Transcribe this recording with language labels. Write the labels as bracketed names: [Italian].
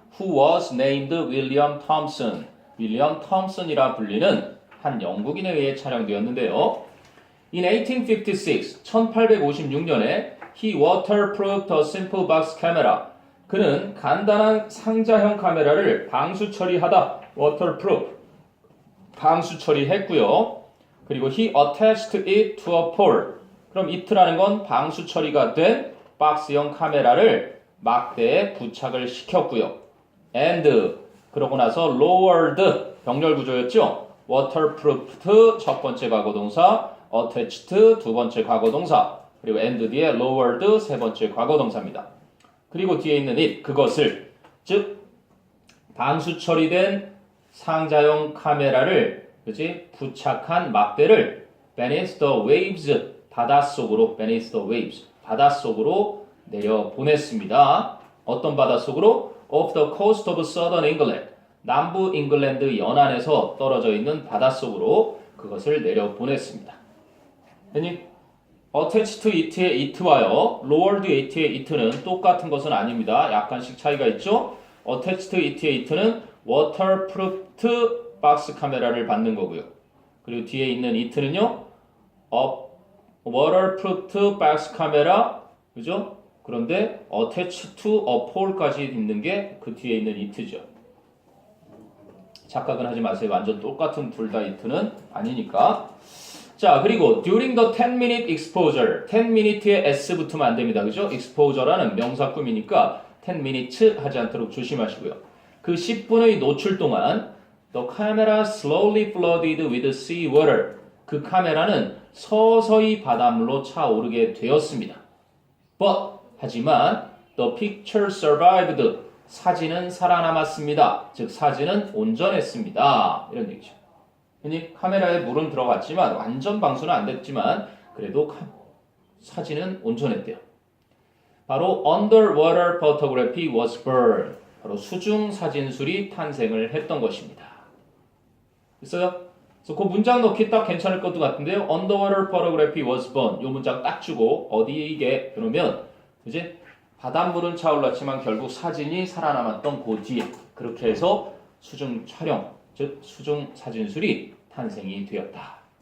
[English] Who was named William Thompson [Korean] 윌리엄 톰슨이라 불리는 한 영국인에 의해 촬영되었는데요. [English] In 1856, [Korean] 1856년에 [English] he waterproofed a simple box camera. [Korean] 그는 간단한 상자형 카메라를 방수 처리하다. waterproof. 방수 처리했고요. 그리고 [English] he attached it to a pole. [Korean] 그럼 it라는 건 방수 처리가 된 박스형 카메라를 막대에 부착을 시켰고요. and 그러고 나서 lowered 병렬 구조였죠. waterproofed 첫 번째 과거 동사, attached 두 번째 과거 동사, 그리고 and 뒤에 lowered 세 번째 과거 동사입니다. 그리고 뒤에 있는 it 그것을 즉 방수 처리된 상자형 카메라를 그지? 부착한 막대를 [English] beneath the waves [Korean] 바닷속으로 beneath the waves 바닷속으로 내려 보냈습니다. 어떤 바닷속으로? [English] Off the coast of southern England [Korean] 남부 잉글랜드 연안에서 떨어져 있는 바닷속으로 그것을 내려 보냈습니다. 됐니? attached to it의 it와요. lowered it의 it는 똑같은 것은 아닙니다. 약간씩 차이가 있죠? attached to it의 it는 waterproofed 박스 카메라를 받는 거고요. 그리고 뒤에 있는 it는요. waterproofed 박스 카메라 그죠? 그런데 [English] attached to a pole [Korean] 까지 있는 게 그 뒤에 있는 it죠. 착각은 하지 마세요. 완전 똑같은 둘 다 it는 아니니까. 자, 그리고 [English] during the 10-minute exposure [Korean] 10minute에 s 붙으면 안 됩니다. 그죠? exposure라는 명사구이니까 10minutes 하지 않도록 조심하시고요. 그 10분의 노출 동안 [English] the camera slowly flooded with sea water [Korean] 그 카메라는 서서히 바닷물로 차오르게 되었습니다. [English] But [Korean] 하지만 [English] the picture survived [Korean] 사진은 살아남았습니다. 즉 사진은 온전했습니다. 이런 얘기죠. 카메라에 물은 들어갔지만 완전 방수는 안 됐지만 그래도 사진은 온전했대요. 바로 [English] underwater photography was born. [Korean] 바로 수중 사진술이 탄생을 했던 것입니다. 됐어요? 그래서 그 문장 넣기 딱 괜찮을 것도 같은데요. [English] underwater photography was born. [Korean] 이 문장 딱 주고 어디에 이게 그러면 이제 바닷물은 차올랐지만 결국 사진이 살아남았던 그 뒤에 그렇게 해서 수중 촬영 즉 수중 사진술이 탄생이 되었다.